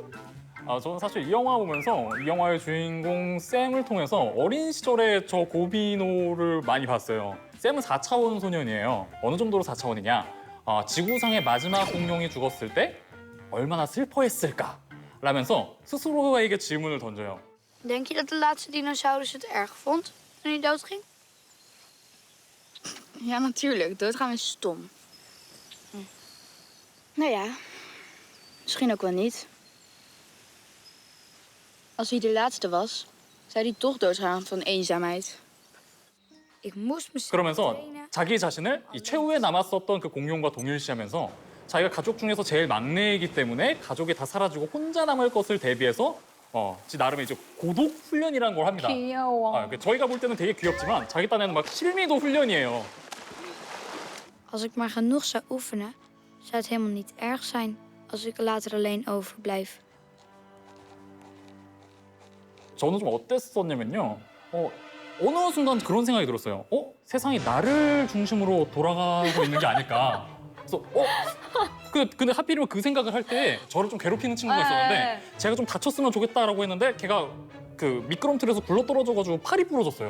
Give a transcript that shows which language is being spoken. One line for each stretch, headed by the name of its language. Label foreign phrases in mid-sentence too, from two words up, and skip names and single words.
Korean: 저는 사실 이 영화 보면서 이 영화의 주인공 샘을 통해서 어린 시절에 저 고비노를 많이 봤어요. 샘은 4차원 소년이에요. 어느 정도로 4차원이냐? 지구상의 마지막 공룡이 죽었을 때 얼마나 슬퍼했을까? 라면서 스스로에게 질문을 던져요.
Dutch: Denk je dat de laatste dinosaurus het erg vond toen hij doodging? Ja, natuurlijk. Doodgaan is stom. Nou ja, misschien ook wel niet. Als hij de laatste was, zou hij toch doodgaan van eenzaamheid. Ik moest mezelf
Korean: 그러면서
Dutch: trainen.
Korean: 자기 자신을 이 최후에 남았었던 그 공룡과 동일시하면서 자기가 가족 중에서 제일 막내이기 때문에 가족이 다 사라지고 혼자 남을 것을 대비해서 지 나름의 이제 고독 훈련이라는 걸 합니다. 귀여워. 저희가 볼 때는 되게 귀엽지만 자기 딴에는 막 실미도 훈련이에요.
Dutch: Als ik maar genoeg zou oefenen, zou het helemaal niet erg zijn als ik er later alleen overblijf.
Korean: 저는 좀 어땠었냐면요. 어느 순간 그런 생각이 들었어요. 세상이 나를 중심으로 돌아가고 있는 게 아닐까. 그래서 근데 하필이면 그 생각을 할 때 저를 좀 괴롭히는 친구가 있었는데 제가 좀 다쳤으면 좋겠다라고 했는데 걔가 그 미끄럼틀에서 굴러 떨어져가지고 팔이 부러졌어요.